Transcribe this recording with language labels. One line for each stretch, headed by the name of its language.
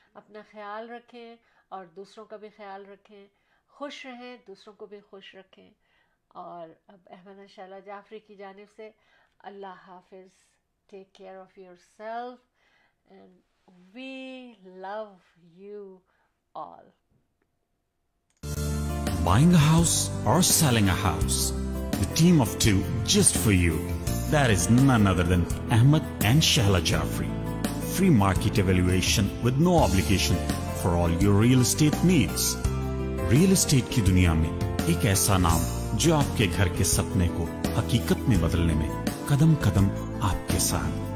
Hindi: अपना ख्याल रखें और दूसरों का भी ख्याल रखें, खुश रहें, दूसरों को भी खुश रखें। और अब अहमद एंड शहला जाफरी की जानिब से अल्लाह हाफिज़,
English: Take care of yourself and we love you all. Buying a house or selling a house? The team of 2 just for you. That is none other than Ahmad and Shahla Jafri. Free market evaluation with no obligation for all your real estate needs.
Hindi: Real estate की दुनिया में एक ऐसा नाम जो आपके घर के सपने को हकीकत में बदलने में कदम कदम आपके साथ।